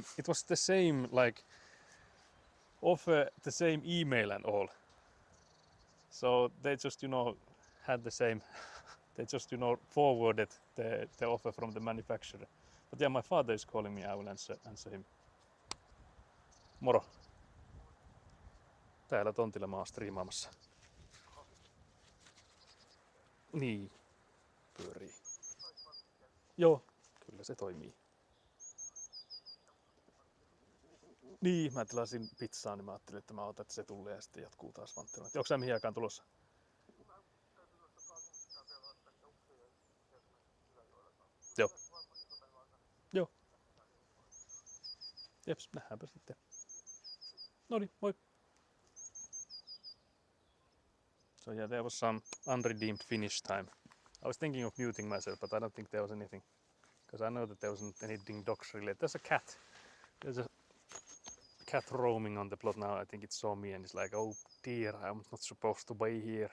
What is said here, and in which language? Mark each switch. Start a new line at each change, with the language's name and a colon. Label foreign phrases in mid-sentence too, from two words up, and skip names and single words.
English: It was the same like offer, the same email and all. So they just had the same. They just forwarded the offer from the manufacturer. But yeah, my father is calling me. I will answer him.
Finnish: Moro. Täällä tontilla mä oon striimaamassa. Niin, pyörii. Joo, kyllä se toimii. Niin, mä tilasin pizzaa, niin mä ajattelin, että mä otan, että se tulee ja sitten jatkuu taas vantteluun. Onko sä mihin aikaan tulossa? Joo. Joo. Jeps, nähdäänpä sitten. Noniin, moi.
English: So yeah, there was some unredeemed finish time. I was thinking of muting myself, but I don't think there was anything. Because I know that there wasn't anything dogs related. There's a cat. There's a cat roaming on the plot now. I think it saw me and it's like, oh dear, I'm not supposed to be here.